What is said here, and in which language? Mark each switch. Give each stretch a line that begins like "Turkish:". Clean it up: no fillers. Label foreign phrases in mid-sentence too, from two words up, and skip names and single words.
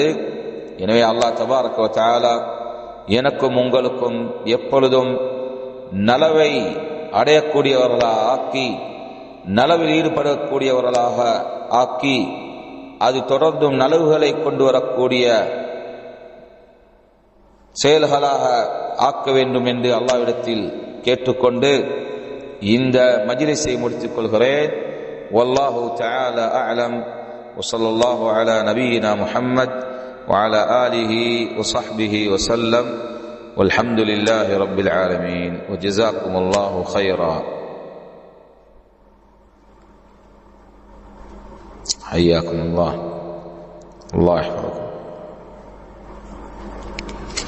Tamil: எனவே
Arabic: الله تبارك وتعالى
Tamil: எனக்கும் உங்களுக்கும் எப்பொழுதும் நலவை அடையக்கூடியவர்களாக ஆக்கி, நலவில் ஈடுபடக்கூடியவர்களாக ஆக்கி, அது தொடர்ந்தும் நலவுகளை கொண்டு வரக்கூடிய செயல்களாக ஆக்க வேண்டும் என்று அல்லாஹ்விடத்தில் கேட்டுக்கொண்டு இந்த மஜ்லிஸை முடித்துக் கொள்கிறேன்.
Arabic: والله تعالى أعلم وصلى الله على نبينا محمد وعلى آله وصحبه وسلم والحمد لله رب العالمين وجزاكم الله خيرا. حياكم الله. الله يحفظكم. حياكم.